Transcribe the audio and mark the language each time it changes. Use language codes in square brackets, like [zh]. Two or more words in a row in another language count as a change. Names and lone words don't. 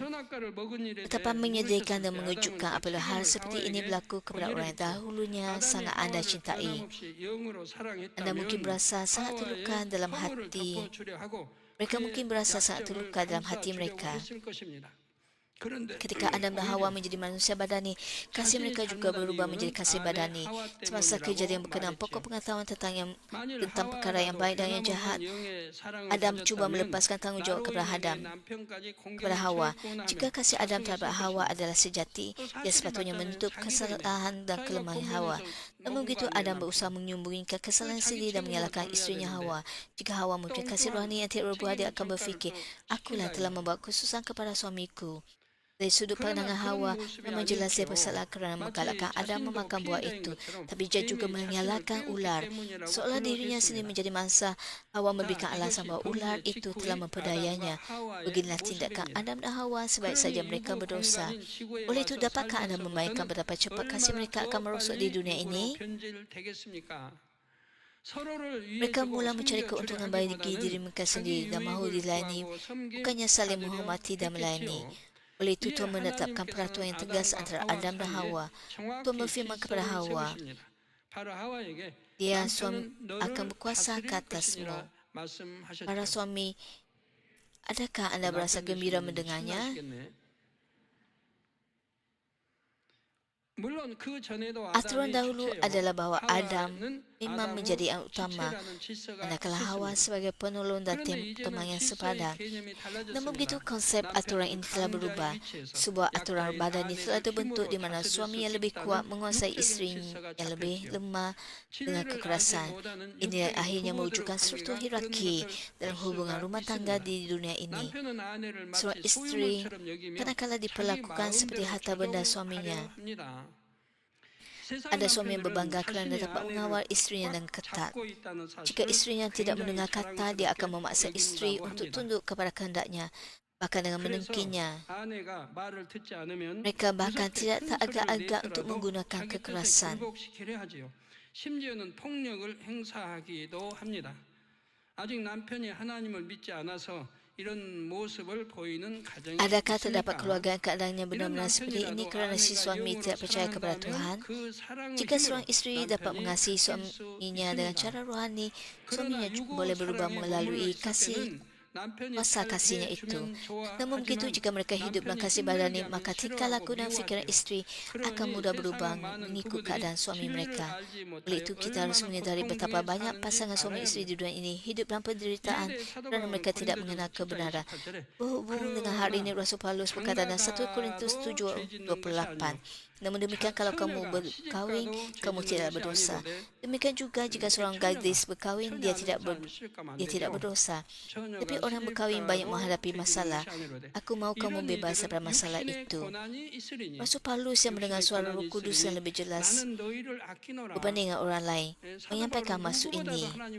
[ms] Betapa menyedihkan dan mengejutkan apabila hal seperti ini berlaku kepada orang yang dahulunya sangat anda cintai. Anda mungkin berasa sangat terluka dalam hati. Mereka mungkin berasa sangat terluka dalam hati mereka. Ketika Adam dan Hawa menjadi manusia badani, kasih mereka juga berubah menjadi kasih badani. Semasa kejadian berkenaan pokok pengetahuan tentang perkara yang baik dan yang jahat, Adam cuba melepaskan tanggungjawab kepada Hawa. Jika kasih Adam terhadap Hawa adalah sejati, dia sepatutnya menutup kesalahan dan kelemahan Hawa. Namun begitu, Adam berusaha menyembunyikan kesalahan sendiri dan menyalahkan isterinya Hawa. Jika Hawa mempunyai kasih rohani yang tidak berubah, dia akan berfikir, akulah telah membawa kesusahan kepada suamiku. Dari sudut pandangan Hawa, memang jelas dia bersalah kerana menggalakkan Adam memakan buah itu. Tapi dia juga menyalahkan ular. Seolah dirinya sendiri menjadi mangsa, Hawa memberikan alasan bahawa ular itu telah memperdayanya. Beginilah tindakan Adam dan Hawa sebaik saja mereka berdosa. Oleh itu, dapatkah Anda membayangkan betapa cepat kasih mereka akan merosot di dunia ini? Mereka mula mencari keuntungan bagi diri mereka sendiri dan mahu dilayani, bukannya saling menghormati dan melayani. Oleh itu, Tuhan menetapkan peraturan yang tegas antara Adam dan Hawa. Tuhan berfirman kepada Hawa, dia suami akan berkuasa ke atasmu. Para suami, adakah anda berasa gembira mendengarnya? Aturan dahulu adalah bahawa Adam memang [ko] 아담후 [ms] menjadi yang utama, [ko] 지체라는 질서가 [ms] manakala Hawa [ko] 있었습니다. [ms] sebagai penolong dan [ko] 그런데 이제는 [ms] teman yang [ko] 질서의 [ms] sepadan. [ko] 개념이 [ms] Namun begitu [ko] 달라졌습니다. [ms] konsep aturan ini telah [ko] 남편은 [ms] berubah. [ko] 강자의 위치에서 [ms] Sebuah aturan [ko] 약자인 [ms] badan ini telah [ko] 아내를 [ms] terbentuk [ko] 힘으로 [ms] di mana [ko] 다스릴 [ms] suami [ko] 수 [ms] yang lebih kuat [ko] 있다는 [ms] menguasai [ko] 육적인 [ms] isteri [ko] 질서가 [ms] yang lebih [ko] 잡혔지요. [ms] lemah dengan [ko] 진리를 알지 [ms] kekerasan. [ko] 못하는 [ms] Ini [ko] 육적인 [ms] akhirnya [ko] 부모들의 [ms] mewujudkan struktur [ko] 관계가 [ms] hierarki [ko] 그런 것을 [ms] dalam [ko] 볼 [ms] hubungan [ko] 수가 [ms] rumah tangga [ko] 있습니다. [ms] di dunia ini. [ko] 남편은 아내를 [ms] Seorang [ko] 마치 [ms] istri [ko] 소유물처럼 여기며 [ms] kadang-kala [ko] 자기 [ms] diperlakukan seperti [ko] 마음대로 [ms] harta benda [ko] 조종하려 [ms] suaminya. [ko] 합니다. 세상의 [ms] Ada suami yang [ko] 남편들은 [ms] berbangga kerana [ko] 자신의 [ms] dapat [ko] 아내를 [ms] mengawal istrinya [ko] 꽉 [ms] dengan ketat. [ko] 잡고 있다는 [ms] Jika [ko] 사실을 [ms] istrinya tidak [ko] 굉장히 [ms] mendengar kata, dia akan [ko] 자랑스럽게 [ms] memaksa istri [ko] 여긴다고 [ms] untuk [ko] 합니다. [ms] tunduk kepada kehendaknya, bahkan dengan [ko] 그래서 [ms] menengkinya. [ko] 아내가 말을 듣지 않으면 [ms] Mereka bahkan [ko] 무섭게 [ms] tidak [ko] 큰 [ms] teragak-agak [ko] 소리를 [ms] untuk [ko] 내더라도 [ms] menggunakan [ko] 자기 뜻에 [ms] kekerasan. [ko] 굴복시키려 하지요. 심지어는 폭력을 행사하기도 합니다. 아직 남편이 하나님을 믿지 않아서 이런 모습을 보이는 가정이 [ms] Adakah terdapat [ko] 있습니까? [ms] keluarga yang keadaannya [ko] 이런 [ms] benar-benar seperti ini [ko] 남편이라도 [ms] kerana si [ko] 아내가 [ms] suami [ko] 영으로 [ms] tidak percaya kepada [ko] 사랑한다면 [ms] Tuhan? [ko] 그 사랑의 [ms] Jika [ko] 힘으로 [ms] seorang istri dapat [ko] 남편이 [ms] mengasihi [ko] 바뀔 수 [ms] suaminya dengan [ko] 있습니다. [ms] cara rohani, [ko] 그러나 [ms] suaminya [ko] 유고 [ms] boleh berubah [ko] 사랑에 머물러 [ms] melalui [ko] 있을 [ms] kasih [ko] 때는 남편이 [ms] kuasa [ko] 잘 [ms] kasihnya itu. [ko] 대해주면 [ms] Namun begitu, [ko] 좋아하지만 [ms] jika mereka hidup dalam [ko] 남편이 [ms] kasih [ko] 힘들게 [ms] badani, [ko] 하면 [ms] maka tingkah [ko] 싫어하고 [ms] laku dan fikiran [ko] 미워하지요. [ms] istri akan [ko] 그러니 [ms] mudah [ko] 세상의 [ms] berubah [ko] 많은 [ms] mengikut [ko] 부부들이 [ms] keadaan suami [ko] 진리를 [ms] mereka. [ko] 알지 [ms] Oleh itu, [ko] 못하여 [ms] kita harus [ko] 얼마나 [ms] menyadari [ko] 고통 [ms] betapa [ko] 중에 [ms] banyak [ko] 사는지 [ms] pasangan suami [ko] 알아야 [ms] istri [ko] 합니다. [ms] di dunia ini hidup dalam penderitaan [ko] 이에 대해 [ms] kerana [ko] 사도바울은 [ms] mereka tidak mengenal [ko] 고린도전서 7장 [ms] kebenaran. [ko] 28절에 [ms] Berhubung dengan hal ini, Rasul Paulus berkata dalam 1 Korintus [ko] 장가가도 죄 짓는 것이 [ms] 7:28, namun demikian kalau kamu berkahwin, kamu tidak berdosa. Demikian juga jika seorang gadis berkahwin, dia tidak berdosa. Tapi orang berkahwin banyak menghadapi masalah. Aku mahu kamu bebas daripada masalah itu. Rasul Paulus yang mendengar suara Roh Kudus yang lebih jelas berbanding dengan orang lain menyampaikan maksud ini.